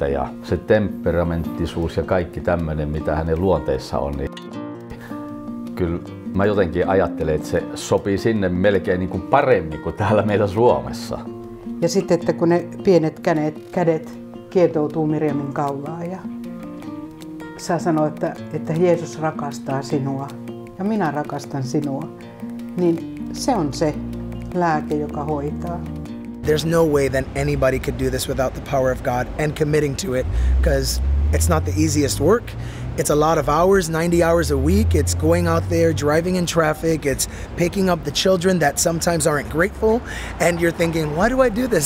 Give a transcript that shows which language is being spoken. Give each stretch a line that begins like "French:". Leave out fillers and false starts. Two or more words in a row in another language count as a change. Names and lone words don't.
Finnish: Ja se temperamenttisuus ja kaikki tämmöinen, mitä hänen luonteessa on, niin kyllä mä jotenkin ajattelen, että se sopii sinne melkein niin kuin paremmin kuin täällä meillä Suomessa. Ja sitten, että kun ne pienet kädet kietoutuu Mirjamin kaulaan ja saa sanoa, että Jeesus rakastaa sinua ja minä rakastan sinua, niin se on se lääke, joka hoitaa.
English: There's no way that anybody could do this without the power of God and committing to it, because it's not the easiest work. It's a lot of hours, 90 hours a week. It's going out there, driving in traffic. It's picking up the children that sometimes aren't grateful. And you're thinking, why do I do this?